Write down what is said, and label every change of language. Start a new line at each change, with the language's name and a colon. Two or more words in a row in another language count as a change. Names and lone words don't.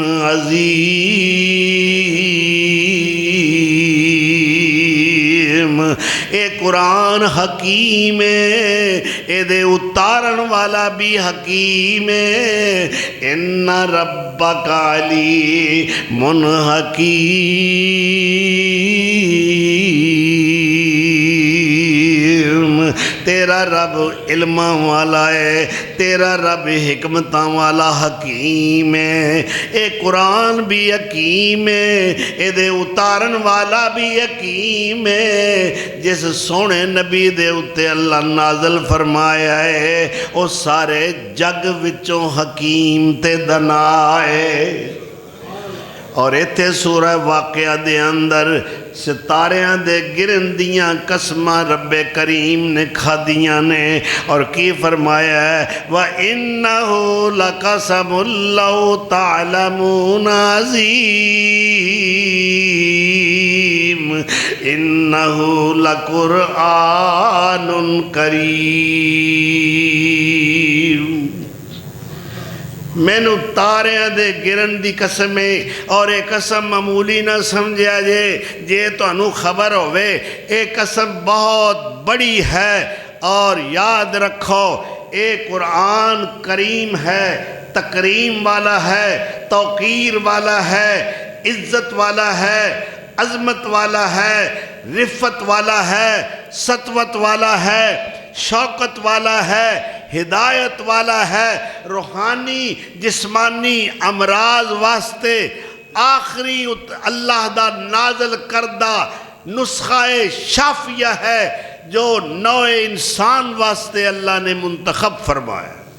Punjabi: عظیم اے قرآن حکیم ہے اے دے اتارن والا بھی حکیم ہے
Arabic: ان ربک علیم حکیم
Punjabi: تیرا رب علم والا ہے تیرا رب حکمتاں والا حکیم ہے اے قرآن بھی حکیم ہے اے دے اتارن والا بھی حکیم ہے جس سونے نبی دے اتے اللہ نازل فرمایا ہے او سارے جگ وچوں حکیم تے دنا ہے اور ایتھے سورہ واقعہ دے اندر ستاریاں دے گرن دیاں قسمہ رب کریم نے کھا دیاں نے اور کی فرمایا ہے
Arabic: وَإِنَّهُ لَقَسَمُ اللَّهُ تَعْلَمُونَ عَظِيمٌ إِنَّهُ لَقُرْآنٌ کریم
Punjabi: میں نو تاریاں دے گرن دی قسمیں اور ایک قسم معمولی نہ سمجھا جے تو انو خبر ہوئے ایک قسم بہت بڑی ہے اور یاد رکھو اے قرآن کریم ہے تکریم والا ہے توقیر والا ہے عزت والا ہے عظمت والا ہے رفت والا ہے سطوت والا ہے شوقت والا ہے ہدایت والا ہے روحانی جسمانی امراض واسطے آخری اللہ دا نازل کردہ نسخہ شافیہ ہے جو نوع انسان واسطے اللہ نے منتخب فرمایا